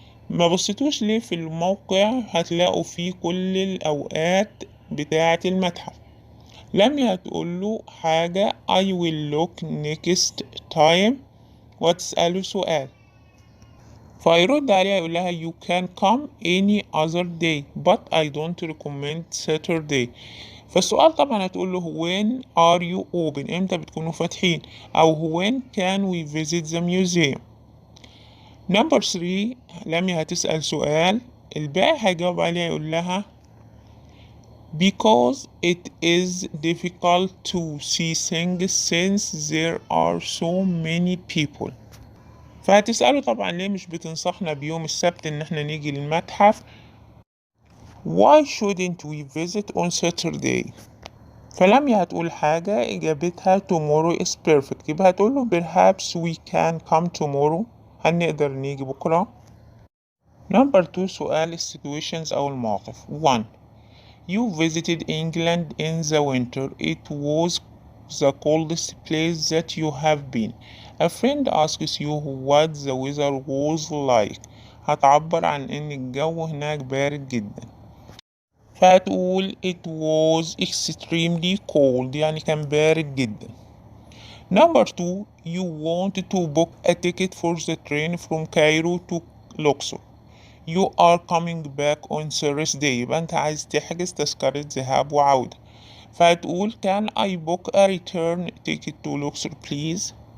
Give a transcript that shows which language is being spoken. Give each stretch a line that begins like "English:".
Arabic: ما بصيتوش ليه في الموقع؟ هتلاقوا فيه كل الأوقات بتاعة المتحف.
English: لميا
Arabic: هتقول له حاجة
English: I will look next time
Arabic: وتسأله سؤال، فيرد عليها يقول لها
English: you can come any other day but I don't recommend Saturday.
Arabic: فالسؤال طبعا هتقول له
English: when are you open،
Arabic: امتى بتكونوا فاتحين، او
English: when can we visit the museum. number 3
Arabic: لميا هتسأل سؤال، الباقي هيجاوب عليها يقول لها
English: because it is difficult to see things since there are so many people.
Arabic: فهتسأله طبعا ليه مش بتنصحنا بيوم السبت ان احنا نيجي للمتحف،
English: why shouldn't we visit on Saturday.
Arabic: فلميا هتقول حاجة إجابتها
English: tomorrow is perfect،
Arabic: يبقى هتقول له
English: perhaps we can come tomorrow،
Arabic: هل نقدر نيجي بكرة. number 2 سؤال situations أو المواقف.
English: 1 You visited England in the winter. It was the coldest place that you have been. A friend asks you what the weather was like.
Arabic: هتعبر عن إن الجو هناك بارد جدا، فهتقول
English: it was extremely cold،
Arabic: يعني كان بارد جدا.
English: number 2 You wanted to book a ticket for the train from Cairo to Luxor. You are coming back on Thursday،
Arabic: يبقى انت عايز تحجز تذكرة ذهاب وعودة، فهتقول
English: can I book a return ticket to Luxor please.